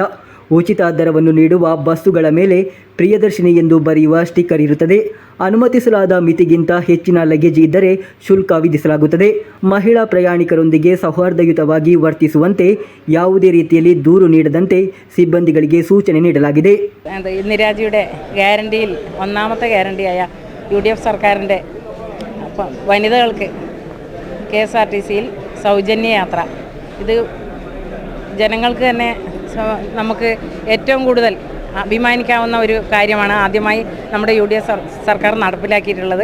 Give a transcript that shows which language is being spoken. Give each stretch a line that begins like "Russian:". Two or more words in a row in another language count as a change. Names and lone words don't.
Kannada: ಉಚಿತ ದರವನ್ನು ನೀಡುವ ಬಸ್ಸುಗಳ ಮೇಲೆ ಪ್ರಿಯದರ್ಶಿನಿ ಎಂದು ಬರೆಯುವ ಸ್ಟಿಕ್ಕರ್ ಇರುತ್ತದೆ. ಅನುಮತಿಸಲಾದ ಮಿತಿಗಿಂತ ಹೆಚ್ಚಿನ ಲಗೇಜ್ ಇದ್ದರೆ ಶುಲ್ಕ ವಿಧಿಸಲಾಗುತ್ತದೆ. ಮಹಿಳಾ ಪ್ರಯಾಣಿಕರೊಂದಿಗೆ സൗഹാർദ്ദയുതವಾಗಿ ವರ್ತಿಸುವಂತೆ ಯಾವುದೇ ರೀತಿಯಲ್ಲಿ ದೂರು ನೀಡದಂತೆ ಸಿಬ್ಬಂದಿಗಳಿಗೆ ಸೂಚನೆ ನೀಡಲಾಗಿದೆ.
Malayalam: ഇന്ദിരാജിയുടെ ഗ്യാരണ്ടിയിൽ ഒന്നാമത്തെ ഗ്യാരണ്ടിയായ UDF സർക്കാരിൻ്റെ വനിതകൾക്ക് KSRTCയിൽ സൗജന്യ യാത്ര, ഇത് ജനങ്ങൾക്ക് തന്നെ നമുക്ക് ഏറ്റവും കൂടുതൽ അഭിമാനിക്കാവുന്ന ഒരു കാര്യമാണ് ആദ്യമായി നമ്മുടെ UDF സർക്കാർ നടപ്പിലാക്കിയിട്ടുള്ളത്.